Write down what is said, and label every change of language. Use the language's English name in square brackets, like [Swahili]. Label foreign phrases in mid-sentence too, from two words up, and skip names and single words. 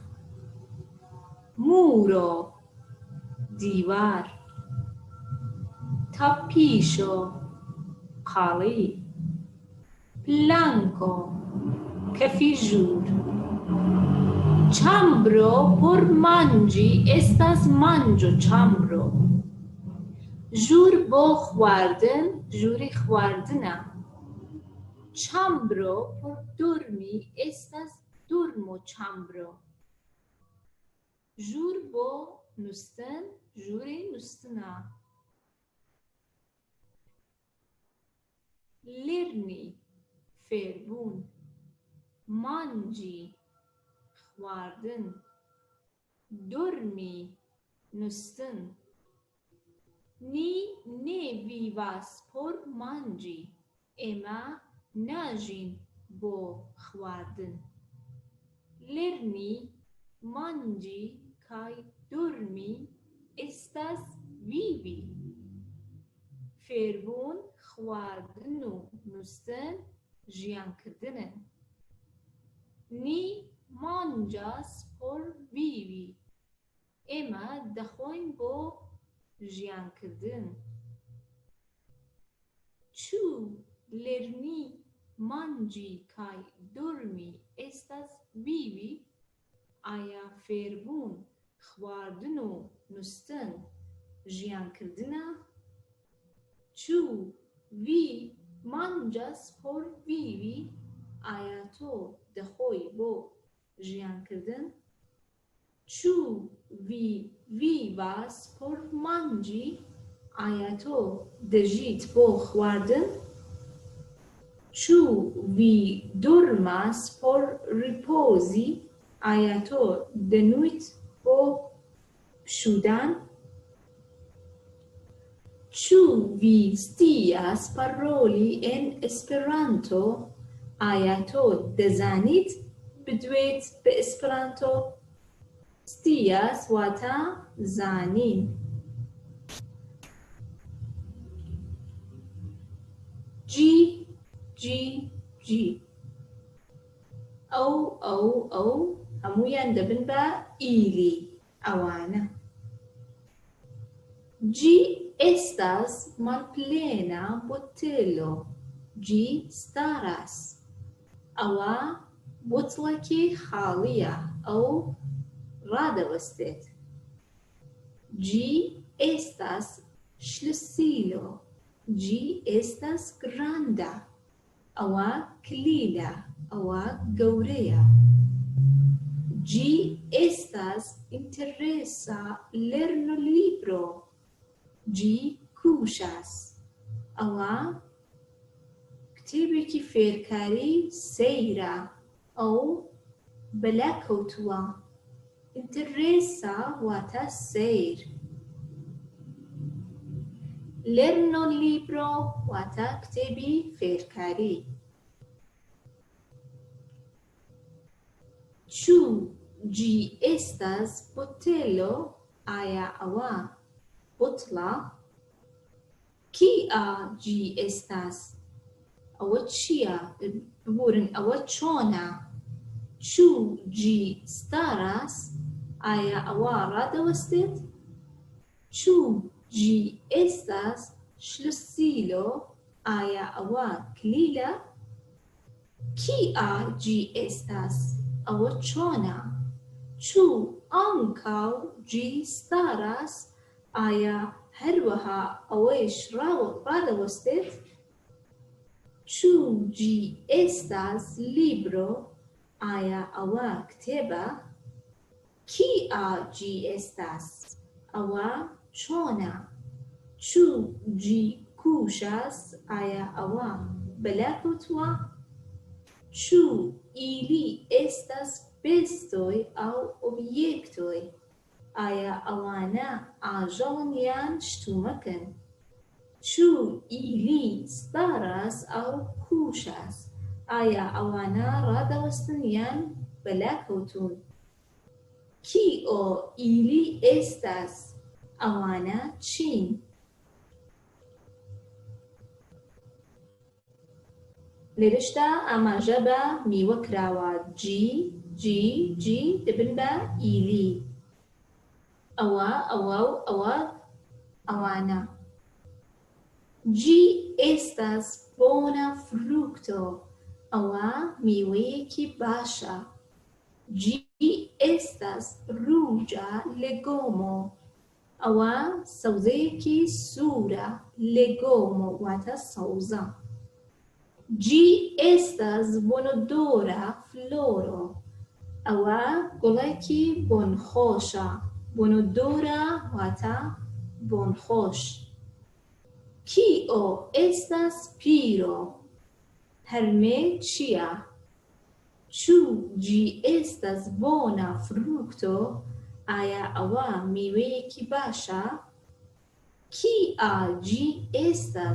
[Central Kurdish] مورۆ دیوار. تاپیشۆ قاڵی. پلانکۆ کەفی ژوور. [Esperanto] چامبرۆ por manĝi estas manĝo ĉambro. [Central Kurdish] ژوور بۆ خواردن، ژووری خواردنە. [Esperanto] ĉambro por dormi estas dormo ĉambro. [Central Kurdish] ژوور بۆ نووستن، ژووری نووستنە. لێرنی فێربوون. مانجی خواردن. dormi نووستن. [Esperanto] Ni ne vivas por manĝi. [Central Kurdish] ئێمە ناژین بۆ خواردن. [Esperanto] Lerni manĝi kaj dormi estas vivi. [Central Kurdish] فێربوون، خواردن و نووستن ژیانکردنن. [Esperanto] Ni manĝas por vivi. [Central Kurdish] ئێمە دەخۆین بۆ ژیانکردن. [Esperanto] Ĉu lerni manĝi kaj dormi estas vivi? [Central Kurdish] ئایا فێربوون، خواردن و نووستن ژیانکردنە؟ [Esperanto] Ĉu vi manĝas por vivi? [Central Kurdish] ئایا تۆ دەخۆی بۆ ژیانکردن؟ [Esperanto] Ĉu vi vivas por manĝi? [Central Kurdish] ئایا تۆ دەژیت بۆ خواردن؟ [Esperanto] Ĉu vi dormas por ripozi? [Central Kurdish] ئایا تۆ دەنوویت بۆ پشودان؟ [Esperanto] Ĉu vi scias paroli en Esperanto? [Central Kurdish] ئایا تۆ دەزانیت بدوێیت بە ئێسپەرانتۆ؟ scias واتە زانین. [Esperanto] ĝi ĝi ĝi. [Central Kurdish] ئەو هەموویان دەبن بە ئیلی ئەوانە. [Esperanto] Ĝi estas malplena botelo. Ĝi staras. [Central Kurdish] ئەوە بۆتڵێکی خاڵییە، ئەو ڕادەوەستێت. [Esperanto] Ĝi estas ŝlosilo. Ĝi estas granda. [Central Kurdish] ئەوە کلیلە. ئەوە گەورەیە. [Esperanto] Ĝi estas interesa lernolibro. Ĝi kuŝas. [Central Kurdish] ئەوە کتێبێکی فێرکاری سەیرە. ئەو بەلاکەوتووە. Interesa واتە سەیر. Lernolibro واتە کتێبی فێرکاری. [Esperanto] Ĉu ĝi estas botelo? [Central Kurdish] ئایا ئەوە بوتڵە؟ [Esperanto] kia ĝi estas? [Central Kurdish] ئەوە چییە؟ ببورن ئەوە چۆنە؟ [Esperanto] Ĉu ĝi staras؟ [Central Kurdish] ئایا ئەوە ڕادەوەستێت؟ [Esperanto] Ĉu ĝi estas ŝlosilo؟ [Central Kurdish] ئایا ئەوە کلیلە؟ [Esperanto] Kia ĝi estas؟ [Central Kurdish] ئەوە چۆنە؟ [Esperanto] Ĉu ankaŭ ĝi staras؟ [Central Kurdish] ئایا هەروەها ئەوەیش ڕادەوەستێت؟ [Esperanto] Ĉu ĝi estas libro؟ [Central Kurdish] ئایا ئەوە کتێبە؟ [Esperanto] Kia ĝi estas؟ [Central Kurdish] ئەوە چۆنە؟ [Esperanto] Ĉu ĝi kuŝas؟ [Central Kurdish] ئایا ئەوە بەلاکەوتووە؟ [Esperanto] Ĉu ili estas bestoj aŭ objektoj؟ [Central Kurdish] ئایا ئەوانە ئاژەڵن یان شتومەکن؟ [Esperanto] Ĉu ili staras aŭ kuŝas؟ [Central Kurdish] ئایا ئەوانە ڕادەوەستن یان بەلاکەوتوون؟ [Esperanto] Kio ili estas؟ [Central Kurdish] ئەوانە چین؟ لێرەشدا ئاماژە بە میوە کراوە. جی دەبن بە ئیلی. ئەوە ئەوە و ئەوە ئەوانە. [Esperanto] Ĝi estas bona frukto. [Central Kurdish] ئەوە میوەیەکی باشە. [Esperanto] Ĝi estas ruĝa legomo. [Central Kurdish] ئەوە سەوزەیەکی سوورە. Legomo واتە سەوزە. [Esperanto] Ĝi estas bonodora floro. [Central Kurdish] ئەوە گوڵێکی بۆنخۆشە. Bonodora واتە بۆنخۆش. [Esperanto] Kio estas piro؟ [Central Kurdish] هەرمێ چییە؟ [Esperanto] Ĉu ĝi estas bona frukto؟ [Central Kurdish] ئایا ئەوە میوەیەکی باشە؟ [Esperanto] Kia ĝi estas؟